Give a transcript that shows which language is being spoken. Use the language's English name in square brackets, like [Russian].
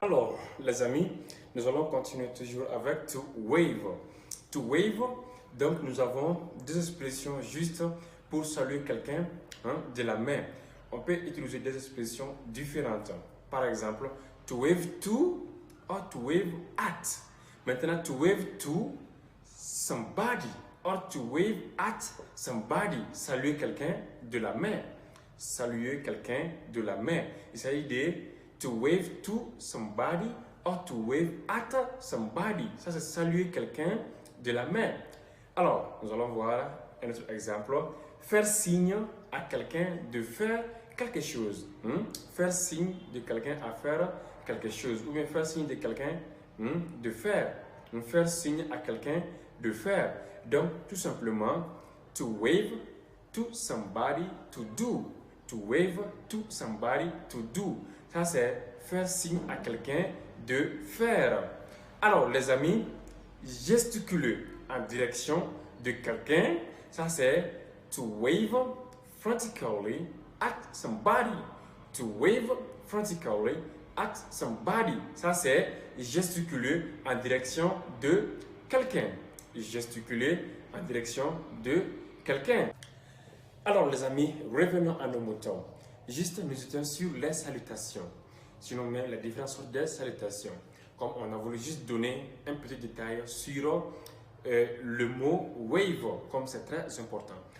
[French] Alors les amis, nous allons continuer toujours avec [English] to wave. To wave. [French] Donc, nous avons deux expressions juste pour saluer quelqu'un de la main. On peut utiliser des expressions différentes. Par exemple, [English] to wave to or to wave at. [French] Maintenant, [English] to wave to somebody or to wave at somebody. [French] Saluer quelqu'un de la main. Saluer quelqu'un de la main. Il s'agit de [English] to wave to somebody or to wave at somebody. [French] Ça, c'est saluer quelqu'un de la main. Alors, nous allons voir un autre exemple. Faire signe à quelqu'un de faire quelque chose. Faire signe de quelqu'un à faire quelque chose. Ou bien faire signe de quelqu'un de faire. Faire signe à quelqu'un de faire. Donc, tout simplement, [English] to wave to somebody to do. To wave to somebody to do. [French] Ça, c'est faire signe à quelqu'un de faire. Alors, les amis, gesticuler en direction de quelqu'un, ça c'est [English] to wave frantically at somebody. To wave frantically at somebody. [French] Ça c'est gesticuler en direction de quelqu'un. Gesticuler en direction de quelqu'un. Alors les amis, revenons à nos moutons. Juste nous étions sur les salutations. Si on met la différence des salutations, comme on a voulu juste donner un petit détail sur le mot wave, comme c'est très important.